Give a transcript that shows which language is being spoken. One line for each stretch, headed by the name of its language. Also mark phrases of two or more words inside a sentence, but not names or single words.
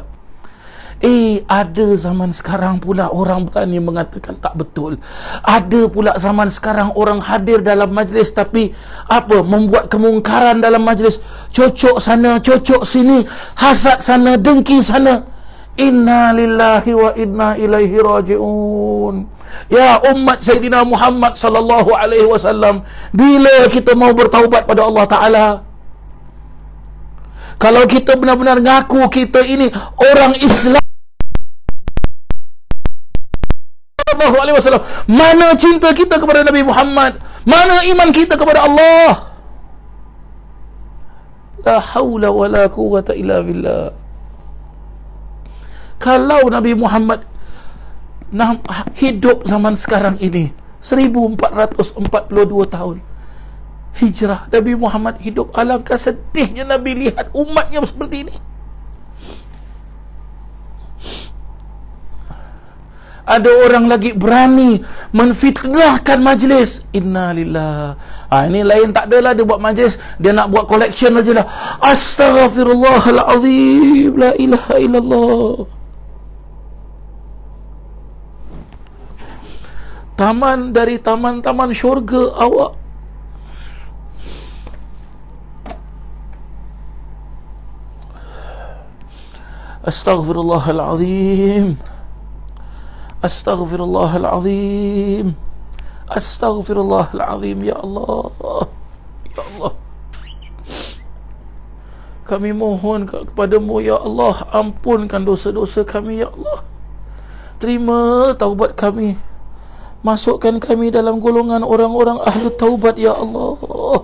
Malay: Ada zaman sekarang pula orang berani mengatakan tak betul. Ada pula zaman sekarang orang hadir dalam majlis tapi membuat kemungkaran dalam majlis. Cocok sana, cocok sini, hasad sana, dengki sana.
Arabic: إنا لله وإنا إليه راجعون.
Malay: Ya umat Sayyidina Muhammad
Arabic: صلى الله عليه وسلم,
Malay: bila kita mau bertaubat pada Allah Ta'ala? Kalau kita benar-benar ngaku kita ini orang Islam,
Arabic: صلى الله عليه وسلم?
Malay: Mana cinta kita kepada Nabi Muhammad? Mana iman kita kepada Allah?
Arabic: لا حول ولا قوة إلا بالله.
Malay: Kalau Nabi Muhammad hidup zaman sekarang ini 1442 tahun hijrah, Nabi Muhammad hidup, alangkah sedihnya Nabi lihat umatnya seperti ini. Ada orang lagi berani menfitnahkan majlis. Innalillah. Ini lain tak adalah dia buat majlis, dia nak buat collection aja lah. Astaghfirullahalazim,
Arabic: لا إله إلا الله.
Malay: Taman dari taman-taman syurga awak. Astaghfirullahalazim. Astaghfirullahalazim. Astaghfirullahalazim. Ya Allah, ya Allah, kami mohon kepadamu ya Allah, ampunkan dosa-dosa kami ya Allah. Terima taubat kami, masukkan kami dalam golongan orang-orang ahli taubat ya Allah.